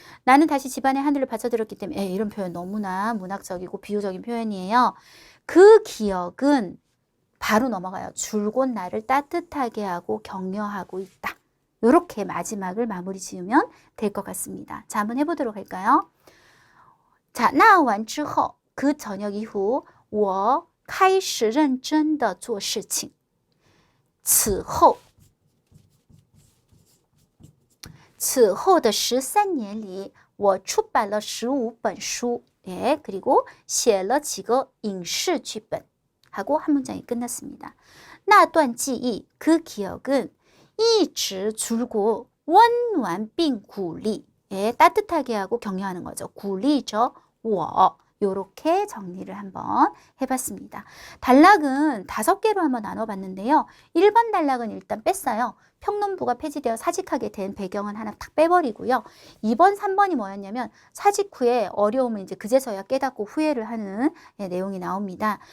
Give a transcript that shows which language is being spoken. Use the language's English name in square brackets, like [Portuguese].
[Korean] 나는 다시 집안의 하늘을 받쳐들었기 때문에 이런 표현 너무나 문학적이고 비유적인 표현이에요. 그 기억은 바로 넘어가요. 줄곧 나를 따뜻하게 하고 격려하고 있다. 이렇게 마지막을 마무리 지으면 될 것 같습니다. 자, 한번 해보도록 할까요? 자, [Chinese] 那完之后, [Korean] 그 저녁 이후 [Chinese] 我开始认真地做事情. 此后的13年里, 我出版了15本书. [Korean] 예, 그리고 [Chinese] 写了几个影视剧本. [Korean] 하고 한 문장이 끝났습니다. [Chinese] 那段记忆, [Korean] 그 기억은 [Chinese] 一直 [Korean] 줄고 [Chinese] 温暖并鼓励. [Korean] 예, 따뜻하게 하고 격려하는 거죠. [Chinese] 鼓励着我. [Korean] 요렇게 정리를 한번 해봤습니다. 단락은 5개로 한번 나눠봤는데요. 1번 단락은 일단 뺐어요. 평론부가 폐지되어 사직하게 된 배경은 하나 탁 빼버리고요. 2번, 3번이 뭐였냐면 사직 후에 어려움을 이제 그제서야 깨닫고 후회를 하는 내용이 나옵니다.